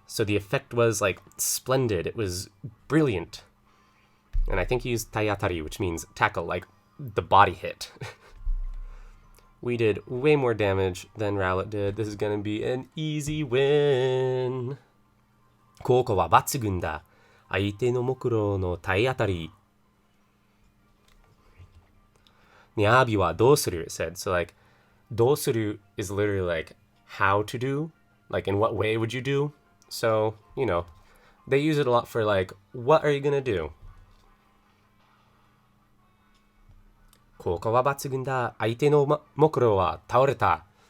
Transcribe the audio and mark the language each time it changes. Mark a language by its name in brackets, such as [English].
[English] So the effect was like splendid. It was brilliant. And I think he used taiatari, which means tackle, like the body hit. We did way more damage than Rowlet did. This is going to be an easy win. [Japanese] 効果は抜群だ. 相手の目標の体当たり. にゃびはどうする [English] it said. So like, どうする is literally like how to do. Like in what way would you do? So, you know, they use it a lot for like, what are you going to do? [Japanese] 効果は抜群だ.相手の目標は倒れた.